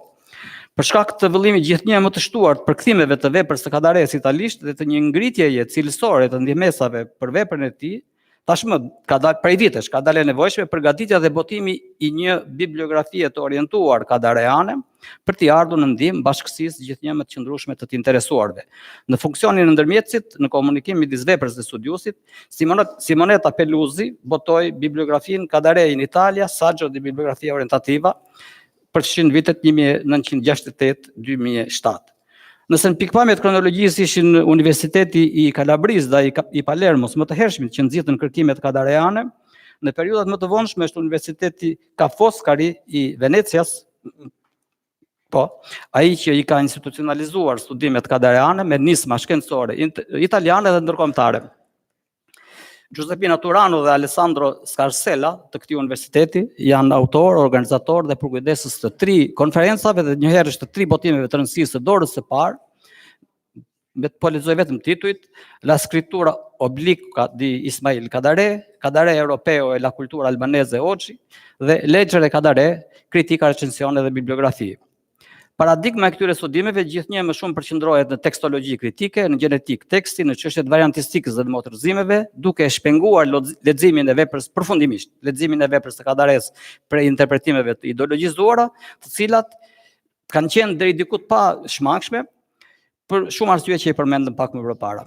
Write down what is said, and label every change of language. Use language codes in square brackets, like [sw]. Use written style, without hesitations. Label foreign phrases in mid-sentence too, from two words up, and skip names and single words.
[sq] Për shkak të vëllimit gjithnjë më të shtuar të përkthimeve të veprës së Kadares italisht dhe të një ngritjeje cilësore të ndihmesave për veprën e tij, tashmë prej vitesh ka dalë e nevojshme përgatitja dhe botimi i një bibliografie të orientuar kadareane për t'i ardhur në ndihmë bashkësisë gjithnjë më të qëndrueshme të të interesuarve. Në funksionin e ndërmjetësit, në komunikim midis veprës dhe studiusit, Simonetta Peluzi botoi bibliografinë Kadare in Italia, Saggio di bibliografia orientativa, për 100 vitet 1968-2007. Nëse në pikpamjet kronologjisë ishin Universiteti i Kalabrisë dhe i Palermos më të hershmit që nxitën kërkimet kadareane, në periudat më të vonshme është Universiteti Ca' Foscari i Venecias, ai që i ka institucionalizuar studimet kadareane me nisma shkencore italiane dhe ndërkombëtare. Giuseppina Turano dhe Alessandro Scarsella të këtij universiteti janë autor, organizator dhe përkujdesës të 3 konferencave dhe njëherë të 3 botimeve të rëndësisë të dorës së parë. Po lexoj vetëm titujt: La scrittura obliqua di Ismail Kadare, Kadare europeo e la cultura albanese oggi dhe Leggere Kadare, critica, recensione dhe bibliografi. Paradigma e këtyre studimeve gjithnjë më shumë përqendrohet në tekstologji kritike, në gjenetik teksti, në çështjet variantistikës dhe motorzimeve, duke shpenguar leximin e veprës përfundimisht, leximin e veprës së Kadares për interpretimeve të ideologjizuara, të cilat kanë qenë deri diku të pa shmangshme për shumë arsye që i përmendëm pak më përpara.